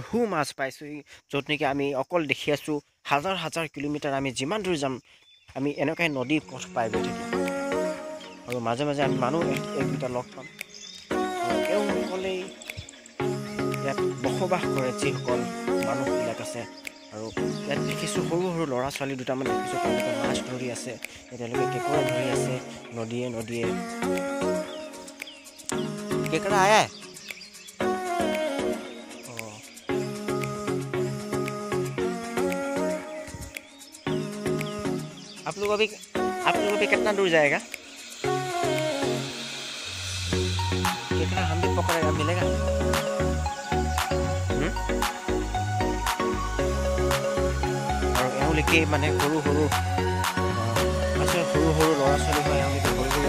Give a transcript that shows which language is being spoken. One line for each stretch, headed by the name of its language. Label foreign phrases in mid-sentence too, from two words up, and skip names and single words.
Assamese: মাছ পাইছোঁ য'ত নেকি আমি অকল দেখি আছোঁ হাজাৰ কিলোমিটাৰ আমি যিমান দূৰ যাম আমি এনেকুৱাই নদীৰ পথ পাই গৈ থাকিম আৰু মাজে মাজে আমি মানুহ এক দুটা লগ পাম এওঁসকলেই ইয়াত বসবাস কৰে যিসকল মানুহবিলাক আছে আৰু ইয়াত দেখিছোঁ সৰু ল'ৰা ছোৱালী দুটামান দেখিছোঁ তেওঁলোকে মাছ ধৰি আছে তেওঁলোকে কেঁকোৰা ধৰি আছে নদীয়ে
Hindi: केकड़ा आया है आप लोग अभी कितना दूर जाएगा केकड़ा हम भी पकड़ेगा मिलेगा और यहाँ लेके
Assamese: মানে সৰু ল'ৰা ছোৱালী
Hindi: है यहाँ लेके